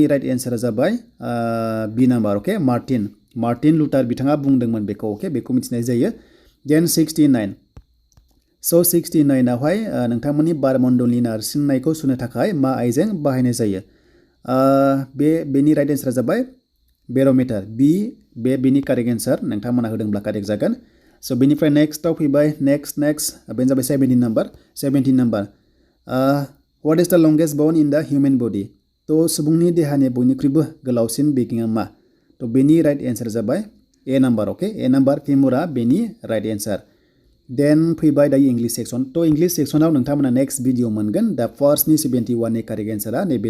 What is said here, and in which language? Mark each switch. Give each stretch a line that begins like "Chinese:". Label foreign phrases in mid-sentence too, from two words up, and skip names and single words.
Bodo: राइट एन्सारा जाबाय
English: B number
Bodo: अके मार्टिन लुथार बिथाङा बुंदोंमोन बेखौ अके बेखौ मिथिनाय जायो देन 69 स' 69 आवहाय नोंथांमोननि बारमण्डलनि नारसिननायखौ सुनो थाखाय मा आइजें बाहायनाय जायो बेनि राइट एन्सारा जाबाय बेर'मिटार बेनि
English: correct answer
Bodo: नोंथांमोना होदोंब्ला कारेक्ट जागोन स' बेनिफ्राय नेक्स्टआव फैबाय नेक्स्ट बेनो जाबाय 17 नाम्बार
English: what is the longest bone in the human body
Bodo: थ' सुबुंनि देहानि बयनिख्रुइबो गोलावसिन बेगेङा मा थ' बेनि राइट एन्सारा जाबाय
English: A number
Bodo: अके
English: A number
Bodo: फेमुरा बेनि
English: right answer
Bodo: देन फैबाय दायो
English: English section
Bodo: थ' इंलिश सेक्सनाव नोंथांमोना
English: next video
Bodo: मोनगोन दा फार्स्टनि 71 नि कारेक्ट एन्सारा नैबे